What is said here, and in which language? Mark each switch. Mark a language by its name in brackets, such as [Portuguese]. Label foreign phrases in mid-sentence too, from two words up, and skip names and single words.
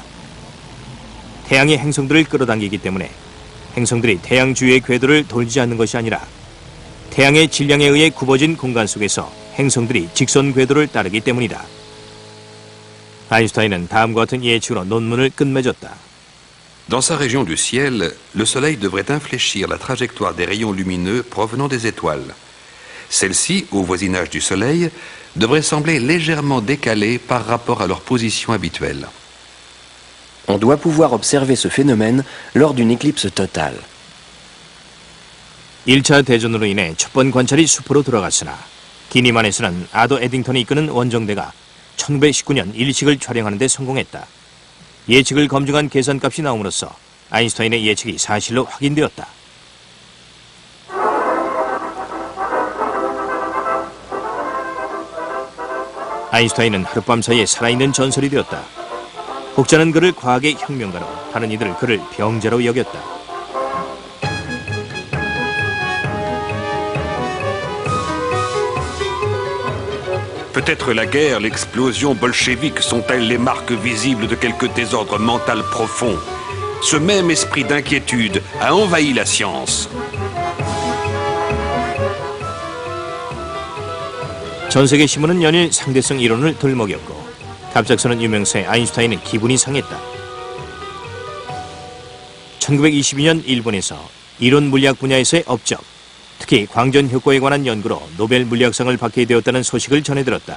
[Korean] 태양이 행성들을 끌어당기기 때문에 행성들이 태양 주위의 궤도를 돌지 않는 것이 아니라 태양의 질량에 의해 굽어진 공간 속에서 행성들이 직선 궤도를 따르기 때문이다. 아인슈타인은 다음과 같은 예측으로 논문을 끝맺었다. [French] Dans sa région du ciel, le Soleil devrait infléchir la trajectoire des rayons lumineux provenant des étoiles. Celles-ci, au voisinage du Soleil, devraient sembler légèrement décalées par rapport à leur position habituelle. On doit pouvoir observer ce phénomène lors d'une éclipse totale. [Korean] 1차 대전으로 인해 첫 번 관찰이 숲으로 들어갔으나 기니만에서는 아더 에딩턴이 이끄는 원정대가 1919년 일식을 촬영하는 데 성공했다. 예측을 검증한 계산값이 나옴으로써 아인슈타인의 예측이 사실로 확인되었다. 아인슈타인은 하룻밤 사이에 살아있는 전설이 되었다. 혹자는 그를 과학의 혁명가로, 다른 이들은 그를 병자로 여겼다. [French] Peut-être la guerre, l'explosion bolchevique sont-elles les marques visibles de quelque désordre mental profond. Ce même esprit d'inquiétude a envahi la science. [Korean] 전 세계 신문은 연일 상대성 이론을 들먹였고 갑작스런 유명세 아인슈타인은 기분이 상했다. 1922년 일본에서 이론 물리학 분야에서의 업적, 특히 광전 효과에 관한 연구로 노벨 물리학상을 받게 되었다는 소식을 전해들었다.